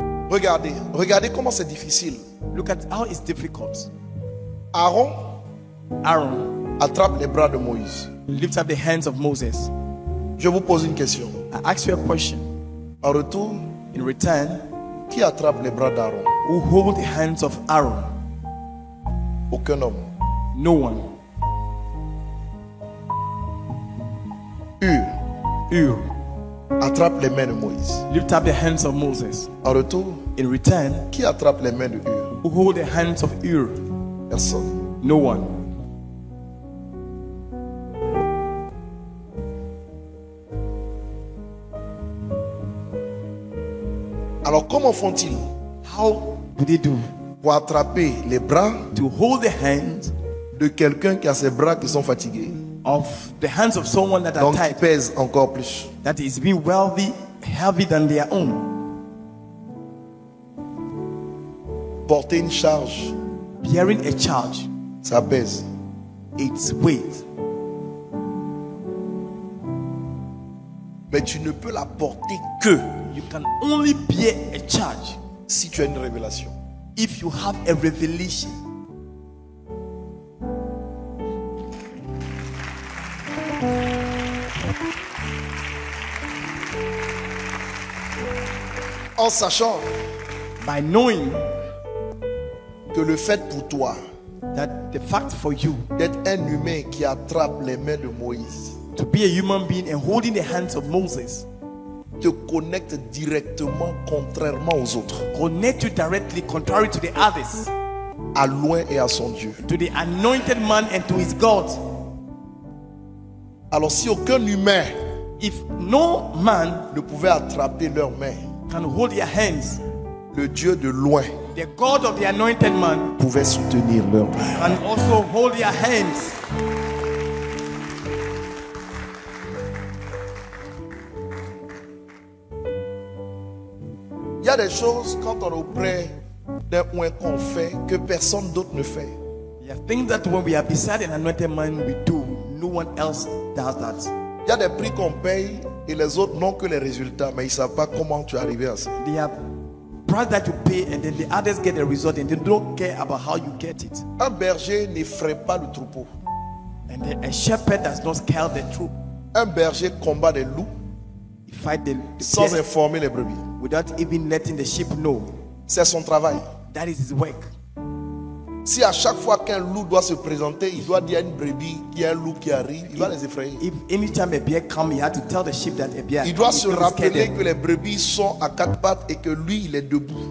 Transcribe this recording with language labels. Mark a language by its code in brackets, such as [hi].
[fr] Regardez, regardez comment c'est difficile. [en] Look at how it's difficult. [fr] Aaron [en] Aaron, [fr] attrape les bras de Moïse. [en] lift up the hands of Moses. [fr] Je vous pose une question. [en] I ask you a question. [fr] En retour, [en] In return, [fr] qui attrape les bras d'Aaron? [en] who hold the hands of Aaron? [fr] Aucun homme. [en] No one. [fr] Hur attrape les mains de Moïse. [en] Lift up the hands of Moses. [fr] En retour, [en] In return, [fr] qui attrape les mains de Hur? [en] who hold the hands of Ur? [fr] Personne. [en] No one. [fr] Alors comment font-ils [en] How do they do [fr] pour attraper les bras [en] to hold the hands [fr] de quelqu'un qui a ses bras qui sont fatigués, [en] of the hands of someone that are [fr] donc qui [en] tied, [fr] pèsent encore plus? [en] that is being wealthy, heavy than their own? [fr] Porter une charge, [en] Bearing a charge, [fr] ça pèse. [en] its weight. [fr] Mais tu ne peux la porter que [en] You can only bear a charge [fr] si tu as une révélation. [en] if you have a revelation. [fr] En sachant [en] By knowing [fr] que le fait pour toi [en] that the fact for you [fr] d'être un humain qui attrape les mains de Moïse [en] to be a human being and holding the hands of Moses [fr] te connecte directement, contrairement aux autres, [en] connect you directly, contrary to the others, [fr] à loin et à son Dieu. [en] to the anointed man and to his God. [fr] Alors si aucun humain [en] If no man [fr] ne pouvait attraper leurs mains, [en] can hold their hands, [fr] le Dieu de loin [en] the God of the anointed man [fr] pouvait soutenir leurs mains. [en] can also hold their hands. [fr] Il y a des choses quand on est auprès d'un point qu'on fait que personne d'autre ne fait. [en] There are things that when we are beside an anointed man, we do. no one else does that. [fr] Il y a des prix qu'on paye et les autres n'ont que les résultats, mais ils ne savent pas comment tu es arrivé à ça. [en] They have price that you pay, and then the others get the result, and they don't care about how you get it. [fr] Un berger n'effraie pas le troupeau. [en] And a shepherd does not scale the troop. [fr] Un berger combat des loups [en] He fight the [fr] sans [en] bears [fr] informer les brebis. [en] without even letting the sheep know. [fr] C'est son travail. [en] That is his work. [fr] Si à chaque fois qu'un loup doit se présenter, il doit dire à une brebis qu'il y a un loup qui arrive, il va les effrayer. [en] If anytime a bear comes, he had to tell the sheep that a bear. [fr] Il doit [en] comes. [fr] se [en] He can't scare [fr] rappeler [en] them. [fr] que les brebis sont à quatre pattes et que lui, il est debout.